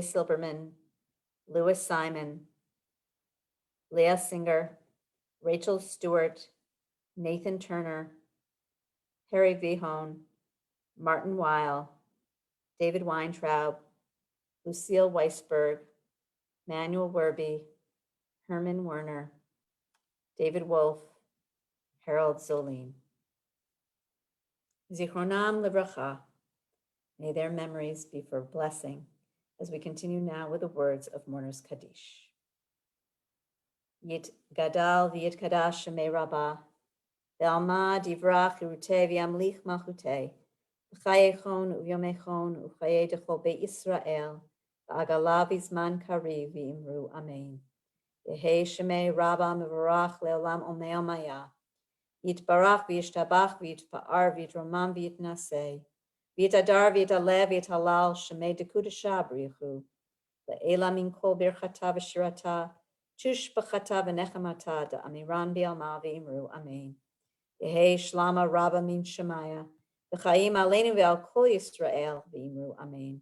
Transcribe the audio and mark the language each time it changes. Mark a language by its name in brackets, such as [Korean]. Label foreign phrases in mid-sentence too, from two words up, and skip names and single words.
[English] Silberman, Louis Simon, Leah Singer, Rachel Stewart, Nathan Turner, Harry Vihone, Martin Weil, David Weintraub, Lucille Weisberg, Manuel Werby, Herman Werner, David Wolf, Harold Zolin. [Hebrew] זכרונם לברכה. [English] May their memories be for blessing as we continue now with the words of Mourner's Kaddish. [Aramaic] יתגדל ויתקדש שמה רבא, בעלמא די ברא כרעותה וימליך מלכותה, בחייכון וביומיכון ובחיי דכל בית ישראל, בעגלא ובזמן קריב ואמרו אמן. יהא שמה רבא מברך לעלם עלמי עלמיא, יתברך וישתבח ויתפאר ויתרומם ויתנשא, ויתהדר ויתעלה ויתהלל שמה דקודשא בריך הוא, לעלא מן כל ברכתא ושירתא, תשבחתא ונחמתא דאמירן בעלמא ואמרו אמן. יהא שלמא רבא מן שמיא, וחיים עלינו ועל כל ישראל ואמרו אמן.